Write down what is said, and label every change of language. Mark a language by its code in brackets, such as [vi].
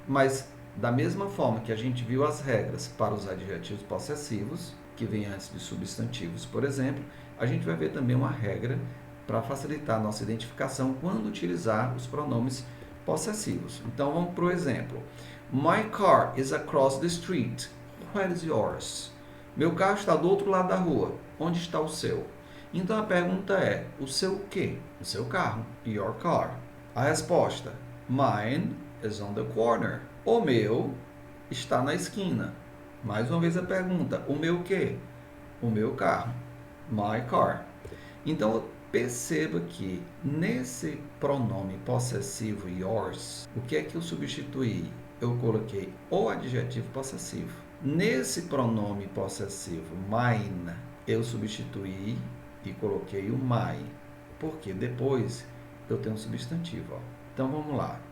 [pt] Mas da mesma forma que a gente viu as regras para os adjetivos possessivos, que vem antes de substantivos, por exemplo, a gente vai ver também uma regra para facilitar a nossa identificação quando utilizar os pronomes possessivos. Então vamos para o exemplo. [en] My car is across the street. Where is yours? [pt] Meu carro está do outro lado da rua. Onde está o seu? Então a pergunta é: o seu quê? O seu carro. [en] Your car. [pt] A resposta: [en] mine is on the corner. [pt] O meu está na esquina. Mais uma vez a pergunta: o meu quê? O meu carro. [en] My car. [pt] Então perceba que nesse pronome possessivo yours, o que é que eu substituí? Eu coloquei o adjetivo possessivo. Nesse pronome possessivo mine, eu substituí e coloquei o my, porque depois eu tenho um substantivo. Ó. Então vamos lá.